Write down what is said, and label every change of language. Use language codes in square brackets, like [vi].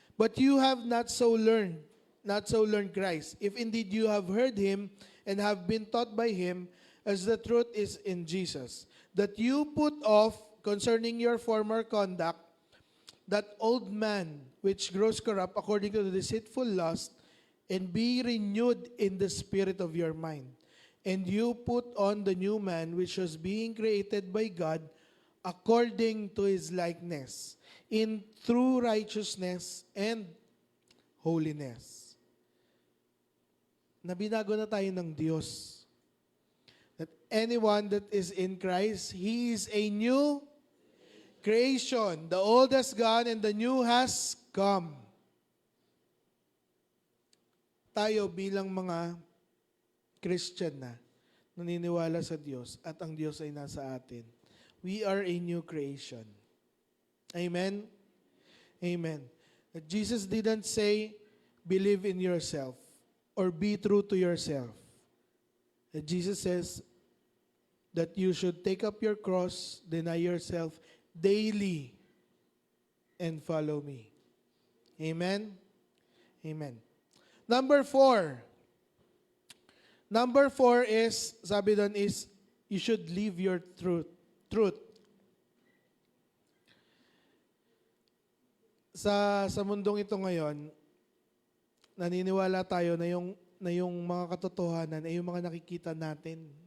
[en] But you have not so learned Christ, if indeed you have heard Him and have been taught by Him, as the truth is in Jesus, that you put off concerning your former conduct, that old man which grows corrupt according to the deceitful lust, and be renewed in the spirit of your mind. And you put on the new man which was being created by God according to His likeness, in true righteousness and holiness. [tl] Na binago na tayo ng Diyos. [en] That anyone that is in Christ, he is a new creation. The old has gone and the new has come. [tl] Tayo bilang mga Christian na, naniniwala sa Diyos at ang Diyos ay nasa atin. [en] We are a new creation. Amen? Amen. That Jesus didn't say, believe in yourself or be true to yourself. That Jesus says that you should take up your cross, deny yourself daily, and follow me. Amen? Amen. Number 4. Number 4 is, [tl] sabi doon [en] is, you should live your truth. [tl] Sa mundong ito ngayon, naniniwala tayo na yung mga katotohanan ay yung mga nakikita natin.